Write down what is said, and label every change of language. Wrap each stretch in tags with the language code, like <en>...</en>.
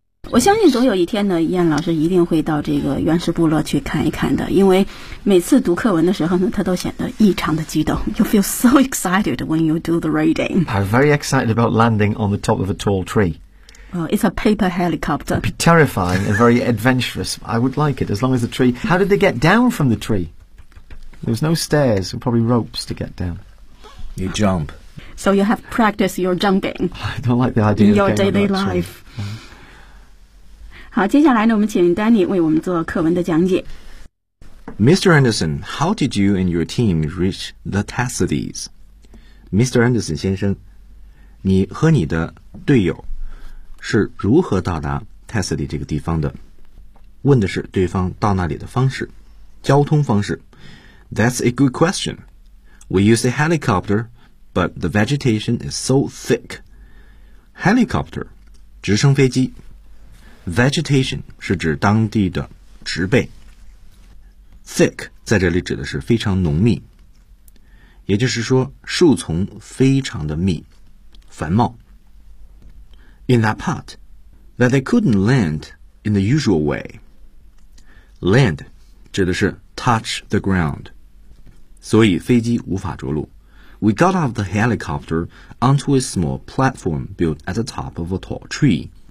<zh>我相信总有一天呢，燕老师一定会到这个原始部落去看一看的，因为每次读课文的时候呢，他都显得异常的激动。</zh> <en>You feel so excited when you do the reading. I'm very excited about landing on the top of a tall tree. It's a paper helicopter. It'd be terrifying and very adventurous. I would like it, as long as the tree... How did they get down from the tree? There was no stairs, probably ropes to get down. You jump. So you have practiced your jumping. I don't like the idea of your daily life.</en> <zh>好，接下来呢，我们请 Danny 为我们做课文的讲解。</zh> <en>Mr. Anderson, how did you and your team reach the Tassadis?</en> <zh>Mr. Anderson 先生，你和你的队友是如何到达 Tassadi 这个地方的？问的是对方到那里的方式，交通方式。</zh> <en>That's a good question. We use a helicopter, but the vegetation is so thick.</en> <zh>Helicopter, 直升飞机。Vegetation 是指当地的植被。 Thick 在这里指的是非常浓密，也就是说树丛非常的密，繁茂。</zh> <en>In that part, that they couldn't land in the usual way.</en> <zh>Land 指的是</zh> <en>touch the ground.</en> <zh>所以飞机无法着陆。</zh> <en>We got off the helicopter onto a small platform built at the top of a tall tree.</en>